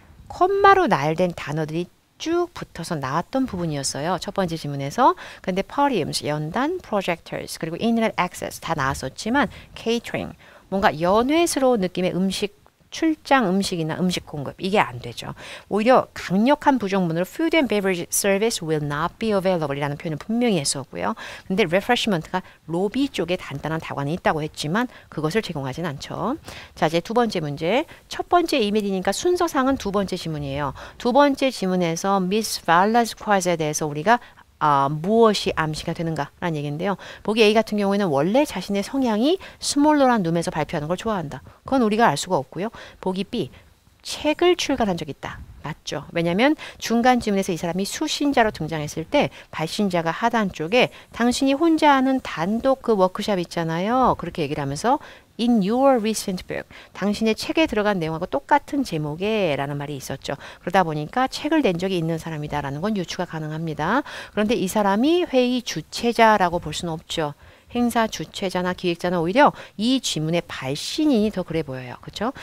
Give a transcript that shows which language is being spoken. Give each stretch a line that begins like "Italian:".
Korean: 콤마로 나열된 단어들이 쭉 붙어서 나왔던 부분이었어요. 첫 번째 질문에서. 근데 podiums, 연단, projectors, 그리고 internet access 다 나왔었지만 catering, 뭔가 연회스러운 느낌의 음식 출장 음식이나 음식 공급 이게 안 되죠. 오히려 강력한 부정문으로
English: food and beverage service will not be available
Korean: 이라는 표현을 분명히 했었고요. 근데 refreshment가 로비 쪽에 단단한 다관이 있다고 했지만 그것을 제공하진 않죠. 자, 이제 두 번째 문제. 첫 번째 이메일이니까 순서상은 두 번째 지문이에요. 두 번째 지문에서 Miss Velasquez에 대해서 우리가 무엇이 암시가 되는가라는 얘기인데요. 보기 A 같은 경우에는 원래 자신의 성향이 스몰러란 룸에서 발표하는 걸 좋아한다. 그건 우리가 알 수가 없고요. 보기 B, 책을 출간한 적이 있다. 맞죠. 왜냐하면 중간 지문에서 이 사람이 수신자로 등장했을 때 발신자가 하단 쪽에 당신이 혼자 하는 단독 그 워크숍 있잖아요. 그렇게 얘기를 하면서 In your recent book. 당신의 책에 들어간 내용하고 똑같은 제목에 라는 말이 있었죠. 그러다 보니까 책을 낸 적이 있는 사람이다라는 건 유추가 가능합니다. 그런데 이 사람이 회의 주최자라고 볼 수는 없죠. 행사 주최자나 기획자는 오히려 이 지문의 발신인이 더 그래 보여요. 그렇죠?